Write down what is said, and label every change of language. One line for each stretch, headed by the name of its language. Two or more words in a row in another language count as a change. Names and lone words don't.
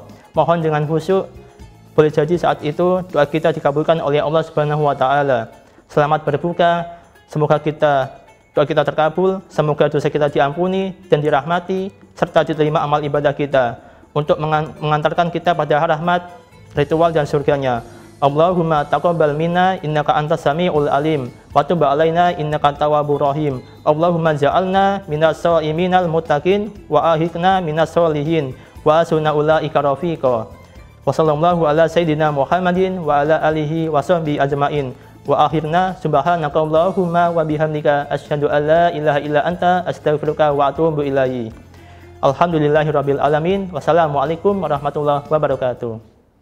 Indonesian: Mohon dengan khusyuk, boleh jadi saat itu doa kita dikabulkan oleh Allah
Arabic: سبحانه وتعالى.
Indonesian: Selamat berbuka, semoga doa kita terkabul, semoga dosa kita diampuni dan dirahmati, serta diterima amal ibadah kita untuk mengantarkan kita pada rahmat, ritual dan surganya.
Arabic: اللهم تقبل منا إنك أنت السميع العليم وتب علينا إنك أنت التواب الرحيم. اللهم اجعلنا من الصائمين المتقين وألحقنا من الصالحين وحسن أولئك رفيقا. وصلى الله على سيدنا محمد وعلى آله وصحبه أجمعين. وآخرنا سبحانك اللهم وبحمدك أشهد أن لا إله إلا أنت أستغفرك وأتوب إليه. الحمد لله رب العالمين والسلام عليكم ورحمة الله وبركاته.